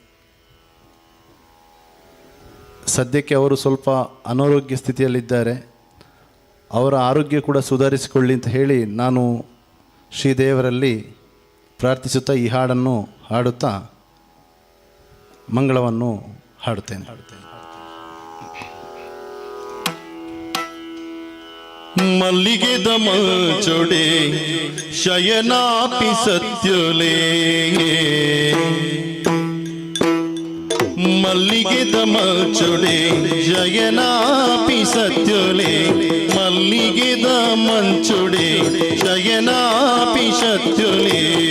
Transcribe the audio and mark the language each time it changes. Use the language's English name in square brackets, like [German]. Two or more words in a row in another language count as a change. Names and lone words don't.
[Kannada] ಸದ್ಯಕ್ಕೆ ಅವರು ಸ್ವಲ್ಪ ಅನಾರೋಗ್ಯ ಸ್ಥಿತಿಯಲ್ಲಿದ್ದಾರೆ. ಅವರ ಆರೋಗ್ಯ ಕೂಡ ಸುಧಾರಿಸಿಕೊಳ್ಳಿ ಅಂತ ಹೇಳಿ ನಾನು ಶ್ರೀದೇವರಲ್ಲಿ ಪ್ರಾರ್ಥಿಸುತ್ತಾ ಈ ಹಾಡನ್ನು ಹಾಡುತ್ತಾ ಮಂಗಳವನ್ನು ಹಾಡುತ್ತೇನೆ. [Tulu] ಮಲ್ಲಿಗೆದ ಮಂಚೊಡೆ ಶಯನಾಪಿ ಸತ್ಯುಲೇ, ಮಲ್ಲಿಗೆದ ಮಂಚೊಡೆ ಶಯನಾಪಿ ಸತ್ಯುಲೇ, ಮಲ್ಲಿಗೆದ ಮಂಚೊಡೆ ಶಯನಾಪಿ ಸತ್ಯುಲೇ.